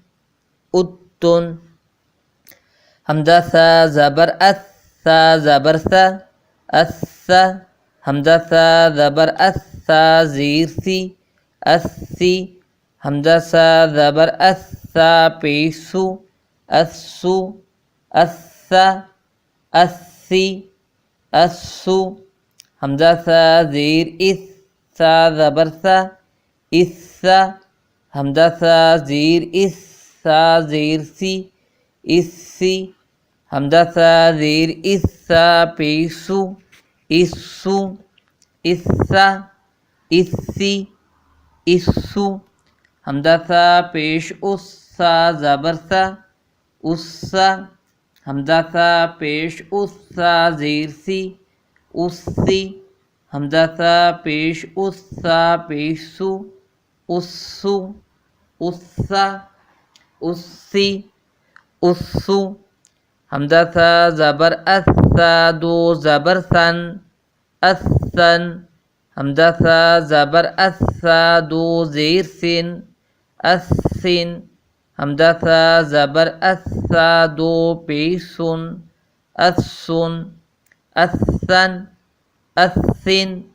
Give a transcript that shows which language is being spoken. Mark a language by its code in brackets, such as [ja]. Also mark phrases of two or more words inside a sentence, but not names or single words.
[ur] اتن حمزہ ثا زبر اث ثا زبر ثا اث حمزہ ثا زبر اث ثا زیر سی اثی حمزہ ثا زبر اث ثا پیسو اسو اث اثی اسو حمزہ ثا زیر اس ثا زبر ثا اس حمزہ ثا زیر اس ثا زیر سی اسی حمزہ ثا زیر اس ثا پیسو اسو اسا اسی اسو حمزہ ثا پیش اس ثا زبر ثا اسا حمزہ ثا پیش اس ثا زیر سی اسی حمزہ ثا پیش اس ثا پیسو اسو اسا اسی اسو حمزہ ثا زبر اث ثا دو زبر ثن اثن حمزہ ثا زبر اث ثا دو زیر سن اثن حمزہ ثا زبر اث ثا دو پیسن اثن اثن اثن